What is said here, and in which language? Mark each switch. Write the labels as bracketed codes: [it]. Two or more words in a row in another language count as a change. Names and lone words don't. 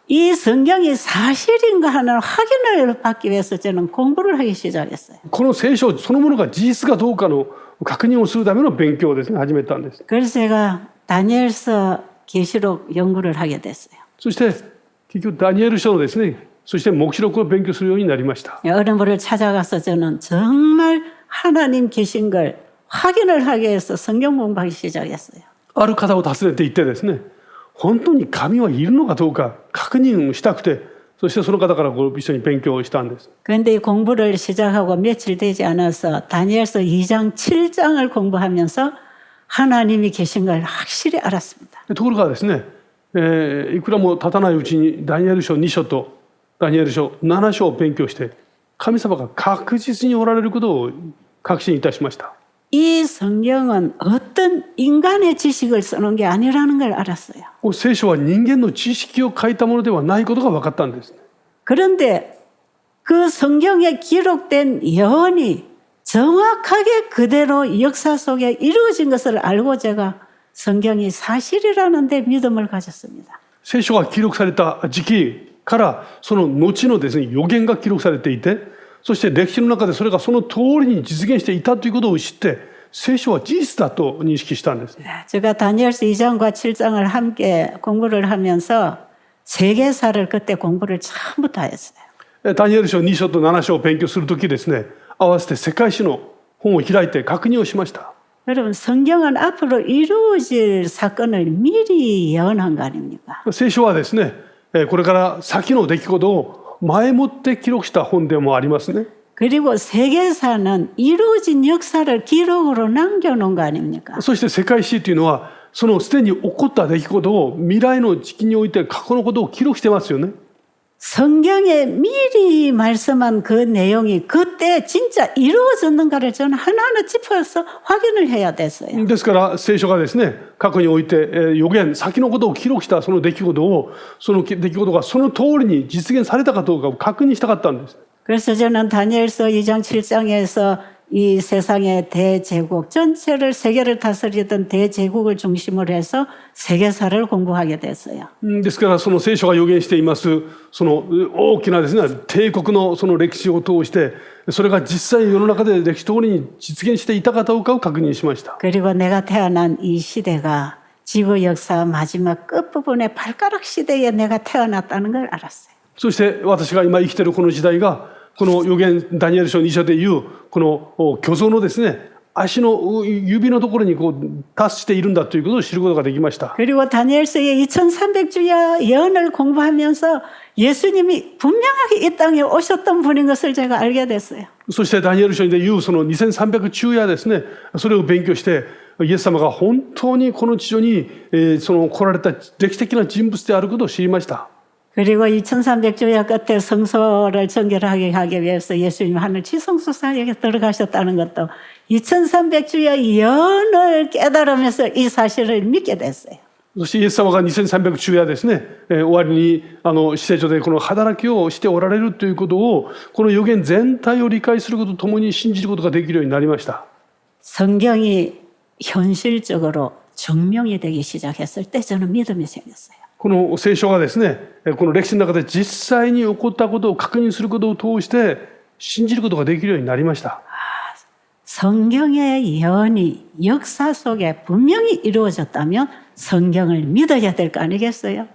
[ko] 이 성경이 사실인가 하는 확인을 받기 위해서 저는 공부를 하기 시작했어요. [ja] この聖書そのものが事実かどうかの確認をするための勉強をですね始めたんです。 [ko] 그래서 제가 다니엘서 계시록 연구를 하게 됐어요. [ja] そして結局ダニエル書のですねそして黙示録を勉強するようになりました。 [ko] 어른부를 찾아가서 저는 정말 하나님 계신 걸 확인을 하기 위해서 성경 공부하기 시작했어요. [ja] ある方を訪ねて行ってですね、本当に神はいるのかどうか確認したくて、そしてその方から一緒に勉強をしたんです。 [ko] 그런데 이 공부를 시작하고 며칠 되지 않아서 다니엘서 2장, 7장을 공부하면서 하나님이 계신 걸 확실히 알았습니다. [ja] ところがですね、いくらも経たないうちにダニエル書2章とダニエル書7章を勉強して、神様が確実におられることを確信いたしました。 [ko] 이 성경은 어떤 인간의 지식을 쓰는 게 아니라는 걸 알았어요. [ja] 聖書は人間の知識を書いたものではないことが分かったんです。 [ko] 그런데 그 성경에 기록된 예언이 정확하게 그대로 역사 속에 이루어진 것을 알고 제가 성경이 사실이라는 데 믿음을 가졌습니다. [ja] 聖書が記録された時期からその後のですね、予言が記録されていて、そして歴史の中でそれがその通りに実現していたということを知って、聖書は事実だと認識したんです。 [ko] 제가 다니엘서 2장과 7장을 함께 공부를 하면서 세계사를 그때 공부를 전부 다 했어요. [ja] ダニエル書2章と7章を勉強するときですね、合わせて世界史の本を開いて確認をしました。 [ko] 여러분 성경은 앞으로 이루어질 사건을 미리 예언한 거 아닙니까? [ja] 聖書はですね、これから先の出来事を前もって記録した本でもありますね。 [ko] 그리고 세계사는 이루어진 역사를 기록으로 남겨놓은 거 아닙니까? [ja] そして世界史というのはそのすでに起こった出来事を未来の時期において過去のことを記録してますよね。 [ko] 성경에 미리 말씀한 그 내용이 그때 진짜 이루어졌는가를 저는 하나하나 짚어서 확인을 해야 됐어요. [ja] ですから聖書がですね、過去において予言、先のことを記録したその出来事を、その出来事がその通りに実現されたかどうかを確認したかったんです。 [ko] 그래서 저는 다니엘서 2장 7장에서 이 세상의 대제국 전체를 세계를 다스리던 대제국을 중심으로 해서 세계사를 공부하게 됐어요. [ja] ですからその聖書が予言していますその大きなですね、帝国のその歴史を通して、それが実際世の中で歴史通りに実現していたかどうかを確認しました。 [ko] 그리고 내가 태어난 이 시대가 지구 역사 마지막 끝부분의 발가락 시대에 내가 태어났다는 걸 알았어요. [ja] そして私が今生きているこの時代が、この預言ダニエル書2章でいうこの巨像のですね、足の指のところに達しているんだということを知ることができました。 [ko] 그리고 다니엘서의 2300주야 예언을 공부하면서 예수님이 분명하게 이 땅에 오셨던 분인 것을 제가 알게 됐어요. [ja] そしてダニエル書でいうその2300昼夜ですね、それを勉強して、イエス様が本当にこの地上にその来られた歴史的な人物であることを知りました。 [ko] 그리고 2300주야 끝에 성소를 정결하게 하기 위해서 예수님이 하늘 지성소 사역에 들어가셨다는 것도 2300주야 예언을 깨달으면서 이 사실을 믿게 됐어요. [ja] そしてイエス様が2300昼夜ですね、終わりに死聖所でこの働きをしておられるということを、この預言全体を理解することとともに信じることができるようになりました。 [ko] 성경이 현실적으로 증명이 되기 시작했을 때 저는 믿음이 생겼어요. [ja] この聖書がですね、この歴史の中で実際に起こったことを確認することを通して信じることができるようになりました。 [ko] 성경의 예언이 역사 속에 분명히 이루어졌다면 성경을 믿어야 될 거 아니겠어요?